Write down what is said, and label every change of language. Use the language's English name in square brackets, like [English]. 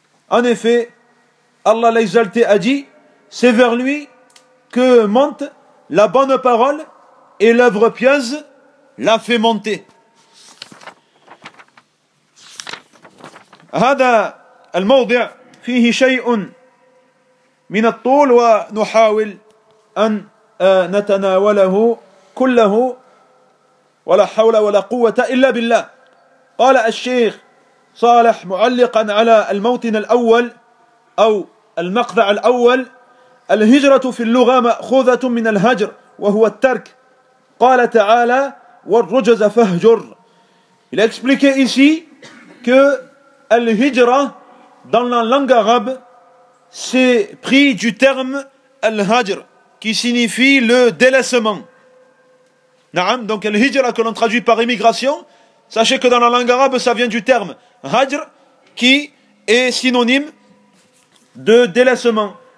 [French] En effet, Allah l'Exalté a dit, c'est vers lui que monte la bonne parole et l'œuvre pieuse la fait monter. [Arabic] Hada الموضع فيه شيء من الطول ونحاول أن نتناوله كله ولا حول ولا قوة إلا بالله. قال الشيخ صالح معلقا على الموطن الأول أو المقطع الأول: الهجرة في اللغة مأخوذة من الهجر وهو الترك. قال تعالى: والرجز فاهجر. [French] Il a expliqué ici que الهجرة dans la langue arabe, c'est pris du terme « al-hajr » qui signifie le délaissement. Na'am, donc le hijra que l'on traduit par émigration, sachez que dans la langue arabe, ça vient du terme hajr, qui est synonyme de délaissement.